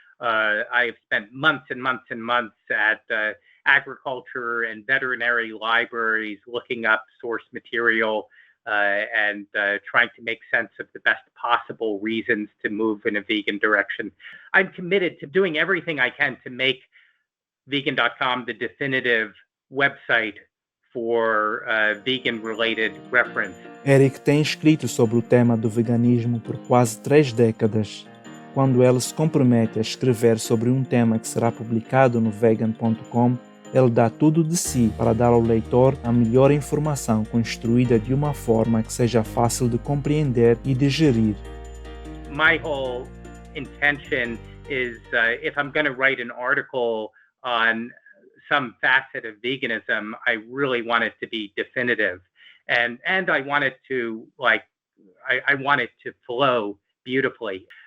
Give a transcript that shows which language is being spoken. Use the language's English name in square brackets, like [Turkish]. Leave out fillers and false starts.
[English] I've spent months and months and months at agriculture and veterinary libraries looking up source material and trying to make sense of the best possible reasons to move in a vegan direction. I'm committed to doing everything I can to make vegan.com the definitive website for vegan-related reference. [Portuguese] Erik tem escrito sobre o tema do veganismo por quase 3 décadas. Quando ele se compromete a escrever sobre um tema que será publicado no vegan.com, ele dá tudo de si para dar ao leitor a melhor informação construída de uma forma que seja fácil de compreender e digerir. [English] My whole intention is if I'm going to write an article on some facet of veganism, I really want it to be definitive, and I want it to I want it to flow beautifully.